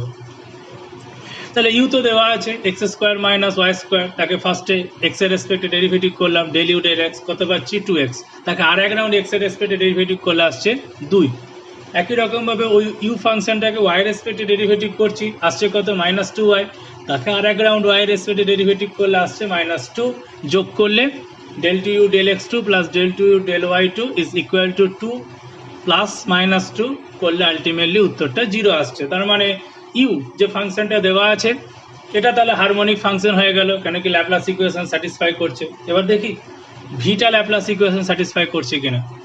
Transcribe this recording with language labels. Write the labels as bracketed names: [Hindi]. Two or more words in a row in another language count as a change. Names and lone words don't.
[Bangla] তাহলে ইউ তো দেওয়া আছে [English] x square minus y square, [Bangla] তাকে ফার্স্টে এক্স এর রেসপেক্টে ডেরিভেটিভ করলাম, [English] del u del x, [Bangla] কত পাচ্ছি 2x, তাকে আর এক রাউন্ড এক্স এর রেসপেক্টে ডেরিভেটিভ করলে আসছে 2। একই রকমভাবে ওই ইউ ফাংশনটাকে ওয়াই এর রেসপেক্টে ডেরিভেটিভ করছি, আসছে কত -2y, তাকে আর এক রাউন্ড ওয়াই এর রেসপেক্টে ডেরিভেটিভ করলে আসছে -2, যোগ করলে [English] del to u del x2 plus del to u del y2 is equal to 2 plus -2 [Bangla] করলে আলটিমেটলি উত্তরটা 0 আসছে। তার মানে ইউ যে ফাংশনটা দেওয়া আছে এটা তাহলে [English] harmonic function [Bangla] হয়ে গেল, কেন কি [English] Laplace equation [Bangla] স্যাটিসফাই করছে। এবার দেখি ভিটা [English] Laplace equation [Bangla] স্যাটিসফাই করছে কিনা।